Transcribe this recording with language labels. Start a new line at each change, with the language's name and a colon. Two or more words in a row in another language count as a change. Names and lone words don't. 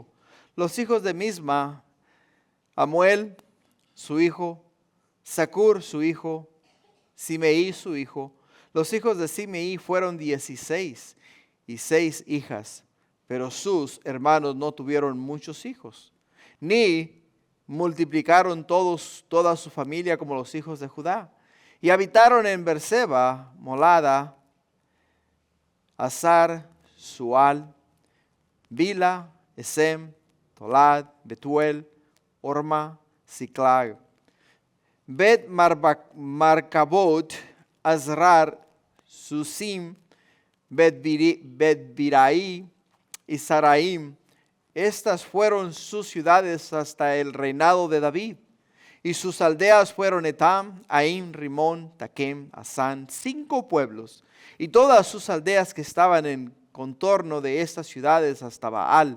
Spanish: Los hijos de Misma, Amuel, su hijo, Zacur, su hijo, Simeí, su hijo. Los hijos de Simeí fueron 16 y 6 hijas, pero sus hermanos no tuvieron muchos hijos, ni multiplicaron toda su familia como los hijos de Judá. Y habitaron en Beerseba, Molada, Azar, Sual, Bila, Esem, Tolad, Betuel, Orma, Siclag, Bet Marcabot, Azrar, Susim, Bet Birai y Saraim. Estas fueron sus ciudades hasta el reinado de David. Y sus aldeas fueron Etam, Aim, Rimón, Taquem, Asán, 5 pueblos. Y todas sus aldeas que estaban en contorno de estas ciudades hasta Baal.